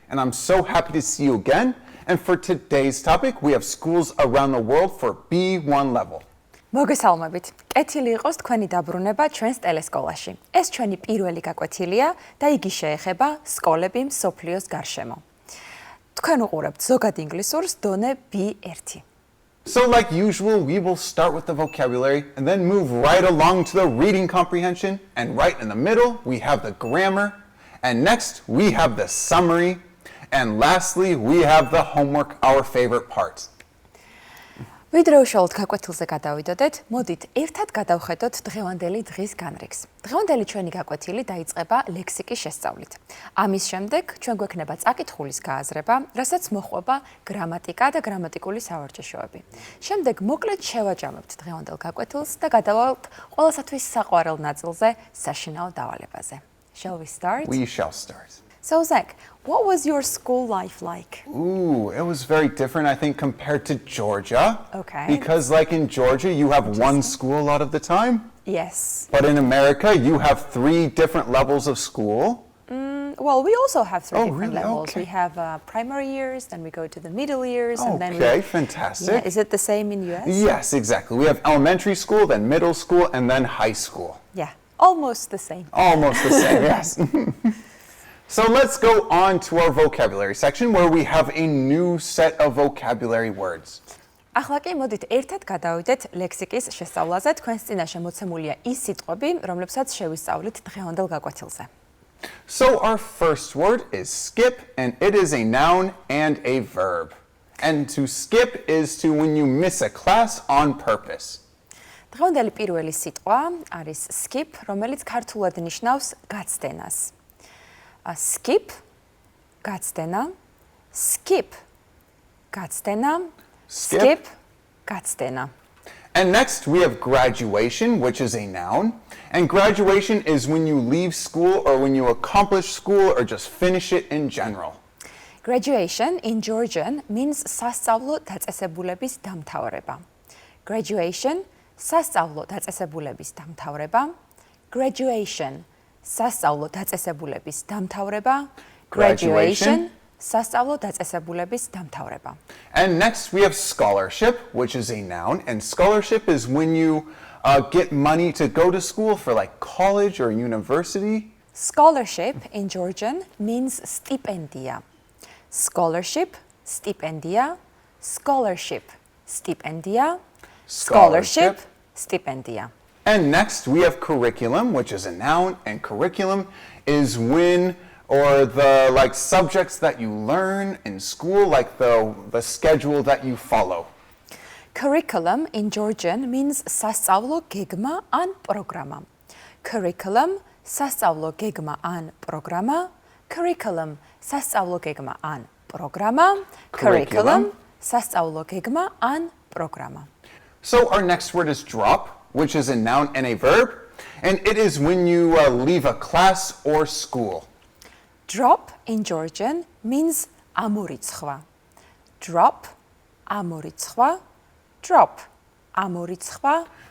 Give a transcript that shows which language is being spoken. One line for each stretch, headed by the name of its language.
English: And I'm so happy to see you again. And for today's topic, we have schools around the world for B1 level.
Georgian: მოგესალმებით. კეთილი იყოს თქვენი დაბრუნება ჩვენს ტელესკოლაში. ეს ჩვენი პირველი გაკვეთილია და იგი შეეხება სკოლები მსოფლიოს გარშემო. თქვენ უყურებთ ზოგადი ინგლისურს დონე B1.
English: So like usual, we will start with the vocabulary and then move right along to the reading comprehension. And right in the middle, we have the grammar. And next, we have the summary. And lastly, we have the homework, our favorite part.
Georgian: ვიდრე უშუალოდ გაკვეთილზე გადავიდოდეთ, მოდით ერთად გადავხედოთ დღევანდელი დღის განრიგს. დღევანდელი ჩვენი გაკვეთილი დაიწყება ლექსიკის შესწავლით. ამის შემდეგ ჩვენ გვექნება წაკითხulis გააზრება, რასაც მოჰყვება გრამატიკა და გრამატიკული სავარჯიშოები. შემდეგ მოკლედ შევაჯამებთ დღევანდელ გაკვეთილს და გადავალთ ყველასათვის საყვარელ ნაწილზე, საშინაო დავალებაზე.
English: Shall we start? We shall start. So Zach, what was your school life like? Ooh, it was very different, I think, compared to Georgia. Okay. Because like in Georgia, you have one school a lot of the time. Yes. But in America, you have 3 different levels of school. Well, we also have 3 different really? levels. Okay. We have primary years, then we go to the middle years, and then Okay, fantastic. Yeah, is it the same in US? Yes, exactly. We have elementary school, then middle school, and then high school. Yeah, almost the same. Almost the same, yes. So let's go on to our vocabulary section where we have a new set of vocabulary words.
Georgian: ახლა კი მოდით ერთად გადავიდეთ ლექსიკის შესწავლაზე. თქვენს წინაშე მოცემულია ის სიტყვები, რომლებსაც შევისწავლით დღევანდელ გაკვეთილზე.
English: So our first word is skip, and it is a noun and a verb. And to skip is to when you miss a class on purpose.
Georgian: დღევანდელი პირველი სიტყვა არის skip, რომელიც ქართულად ნიშნავს გაცდენას. Skip, გაცდენა, skip, გაცდენა, skip, გაცდენა.
English: And next we have graduation, which is a noun. And graduation is when you leave school or when you accomplish school or just finish it in general. Graduation in Georgian means
Georgian: სასწავლო დაწესებულების დამთავრება. Graduation, სასწავლო დაწესებულების დამთავრება. Graduation, სასწავლო დაწესებულების დამთავრება. Graduation, სასწავლო დაწესებულების დამთავრება.
English: And next we have scholarship, which is a noun. And scholarship is when you get money to go to school for like college or university. Scholarship in Georgian means
Georgian: სტიპენდია. Scholarship, სტიპენდია. Scholarship, სტიპენდია. Scholarship, სტიპენდია.
English: And next we have curriculum, which is a noun, and curriculum is when or the like subjects that you learn in school, like the schedule that you follow. Curriculum in Georgian means
Georgian: სასწავლო გეგმა ან პროგრამა. Curriculum, სასწავლო გეგმა ან პროგრამა. Curriculum, სასწავლო გეგმა ან პროგრამა. Curriculum, სასწავლო გეგმა ან პროგრამა.
English: So our next word is drop, which is a noun and a verb, and it is when you leave a class or school. Drop in Georgian means
Georgian: ამორიცხვა. Drop, ამორიცხვა. Drop, ამორიცხვა.